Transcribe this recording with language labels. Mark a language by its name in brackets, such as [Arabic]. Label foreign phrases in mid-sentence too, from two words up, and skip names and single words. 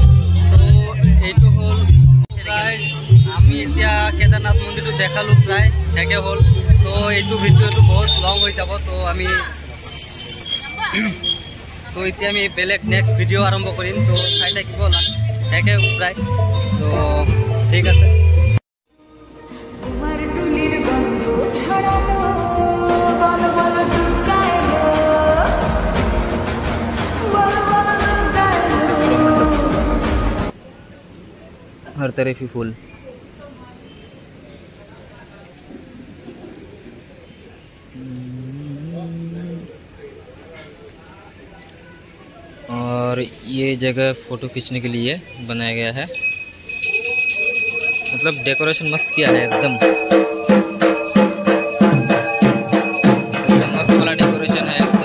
[Assamese] তো এইটো হ'ল আমি এতিয়া কেদাৰনাথ মন্দিৰটো দেখালোঁ, প্ৰায় শেষে হ'ল। তো এইটো ভিডিঅ'টো বহুত লং হৈ যাব। তো এতিয়া আমি বেলেগ নেক্সট ভিডিঅ' আৰম্ভ কৰিম। তো চাই থাকিব, শেষে প্ৰায়। তো ঠিক আছে। [Hindi] हर तरफ ही फूल। और ये जगह फोटो खींचने के लिए बनाया गया है, मतलब डेकोरेशन मस्त किया है, एकदम मस्त वाला डेकोरेशन है एकदम।